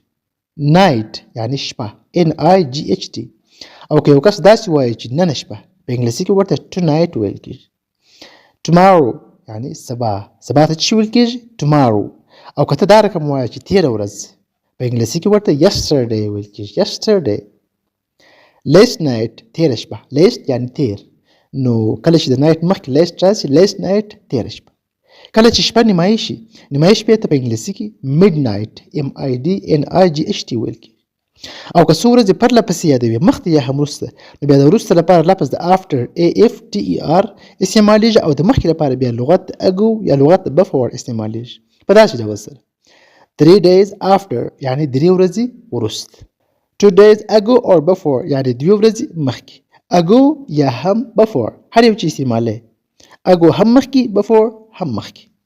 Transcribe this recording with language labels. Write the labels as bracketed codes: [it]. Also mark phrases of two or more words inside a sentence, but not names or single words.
[ps] night یعنی شپه NIGHT او که یو کس داسې وایي چې نن شپه په انګلیسي کې ورته tonight ویل کېږي. tomorrow یعنی سبا ته چې ویل کېږي tomorrow او که ته دا رقم وایي چې تېره ورځ په انګلیسي کې ورته yesterday ویل کېږي yesterday. [en] last night [ps] تېره شپه last یعنی تېر نو کله چې د نایټ مخکې last راشي [en] last night [ps] تېره شپه. کله چې شپه نیمایي شي نیمایي شپې ته په انګلیسي کې midnight MIDNIGHT ویل کېږي. او که څو ورځې پرله پسې یادوي مخکې یا هم وروسته نو بیا د وروسته لپاره لفظ د after AFTER استعمالیږي او د مخکې لپاره بیا لغت ago یا لغت before استعمالیږي په داسې ډول سره [en] 3 days after [ps] یعنی 3 ورځې وروسته [en] 2 days ago or before [ps] یعنی 2 ورځې مخکې ago یا هم before هر یو چې استعمالی ago هم مخکې before هم مخکې.